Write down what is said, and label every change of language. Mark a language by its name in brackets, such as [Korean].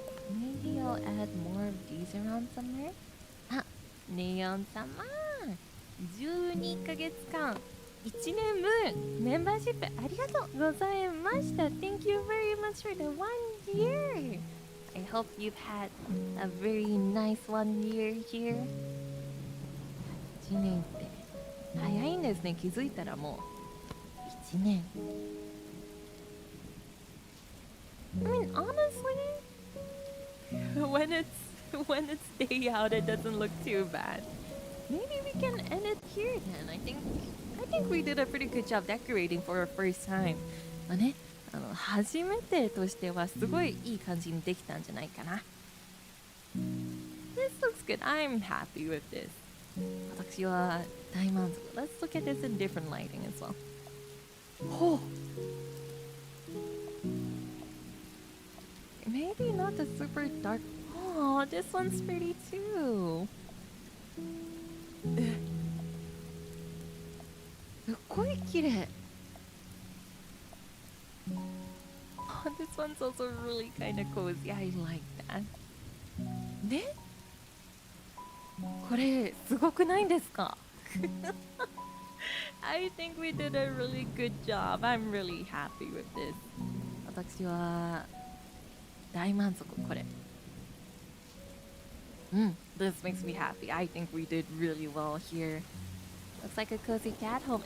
[English] Maybe I'll add more of these around somewhere. [Japanese] あ、ネオン様。12ヶ月間 1年分メンバーシップありがとうございました。 [English] Thank you very much for the 1 year. I hope you've had a very nice 1 year here. [Japanese] 1年って早いんですね。気づいたらもう1年。 [English] I mean, honestly, when it's day out, it doesn't look too bad. Maybe we can end it here then. I think we did a pretty good job decorating for our first time. [Japanese] まあね、初めてとしてはすごいいい感じにできたんじゃないかな。 [English] This looks good. I'm happy with this. [Japanese] 私は大満足。 [English] Let's look at this in different lighting as well. Oh. Maybe not the super dark. Oh, this one's pretty too. [Japanese] すっごい綺麗。 [English] Oh, this one's also really kind of cozy. I like that. ね？ [Japanese] これすごくないですか？ [English] I think we did a really good job. I'm really happy with this. [Japanese] 私は大満足これ。 [English] This makes me happy. I think we did really well here. Looks like a cozy cat home.